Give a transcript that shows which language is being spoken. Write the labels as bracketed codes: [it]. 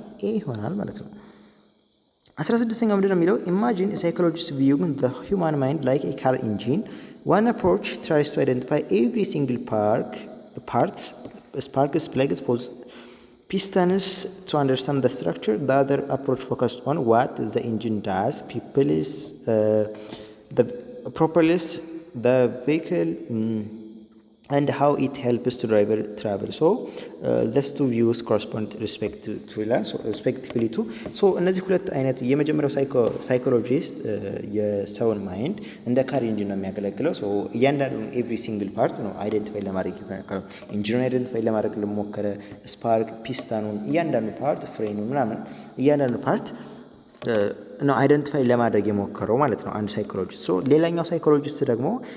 [am] ኤ ይሆናል ማለት ነው። 16ኛው ምንድን ነው የሚለው? [en] ኢማጂን ሳይኮሎጂስት ቪዊንግ ዘ ሂውማን ማይንድ ላይክ ኤ ካር ኢንጂን ዋን አፕሮች ትራይስ ቱ አይደንቲፋይ ኤቭሪ ሲንግል ፓርትስ sparks, plugs, pistons to understand the structure. The other approach focused on what the engine does, the propellers, the vehicle, and how it helps to driver travel. These two views correspond respectively to. [am] እነዚህ ሁለት አይነት የመጀመሪያው ሳይኮሎጂስት የሰውን ማይንድ እንደ ካር ኢንጂን ነው የሚያገለግለው። እያንዳንዱ ኤቭሪ ሲንግል ፓርት ነው አይደንቲፋይ ለማድረግ የሞከረው። ኢንጂኑን አይደንቲፋይ ለማድረግ ለሞከረ ስፓርክ፣ ፒስታኑን፣ እያንዳንዱ ፓርት ፍሬኑ ምናምን እያንዳንዱ ፓርት ነው አይደንቲፋይ ለማድረግ የሞከረው ማለት ነው አንድ ሳይኮሎጂስት። ሌላኛው ሳይኮሎጂስት ደግሞ